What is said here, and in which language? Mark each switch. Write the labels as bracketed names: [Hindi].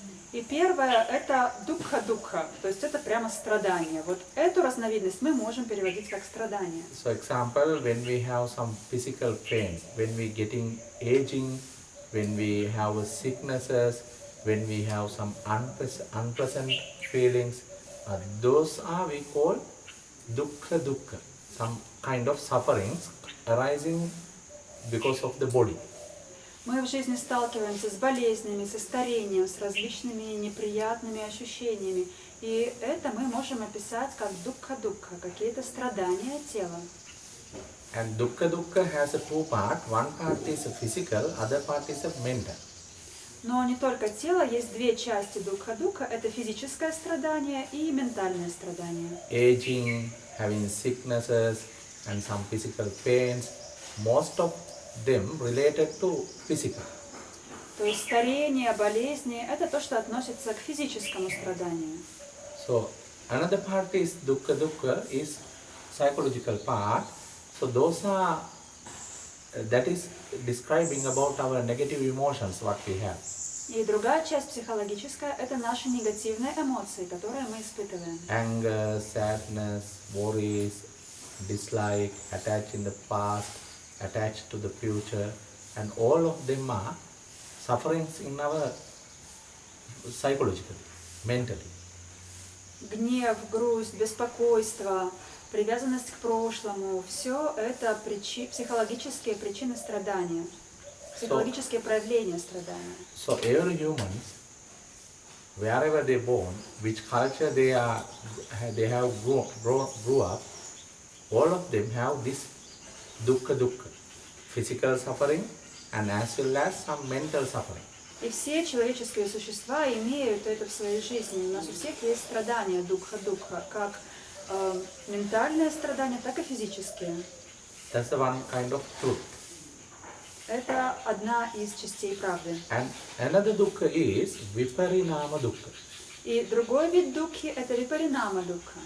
[Russian] И первое это дукха-дукха, то есть это прямо страдание. Вот эту разновидность мы можем переводить как страдание. [English] So example, when we have some physical pains, when we getting aging, when we have sicknesses, when we have some unpleasant feelings, those are we call dukkha dukkha, some kind of sufferings arising because of the body. [Russian] Мы в жизни сталкиваемся с болезнями, со старением, с различными неприятными ощущениями. И это мы можем описать как дукха-дукха, какие-то страдания тела. [English] And dukkha dukkha has a 2 parts. One part is physical, other part is mental. [Russian] Но не только тело, есть 2 части дукха-дукха. Это физическое страдание и ментальное страдание. [English] Aging, having sicknesses and some physical pains, most of them related to physical. [Russian] То есть старение, болезни – это то, что относится к физическому страданию. [English] So another part is dukkha dukkha is psychological part. So those are that is describing about our negative emotions what we have. [Russian] И другая часть психологическая – это наши негативные эмоции, которые мы испытываем. [English] Anger, sadness, worries, dislike, attached in the past, attached to the future, and all of them are sufferings in our psychologically, mentally. [Russian] Гнев, грусть, беспокойство, привязанность к прошлому – все это психологические причины страдания, психологические проявления страдания. [English] So every human, wherever they born, which culture they have grew up, all of them have this dukkha, physical suffering and as well as some mental suffering. [Russian] И все человеческие существа имеют это в своей жизни. У нас у всех есть страдания дуkkha, как ментальные страдания, так и физические. [English] That's the one kind of truth. [Russian] Это одна из частей правды. [English] And another dukkha is viparinama dukkha. [Russian] И другой вид дукхи – это випаринама дукха.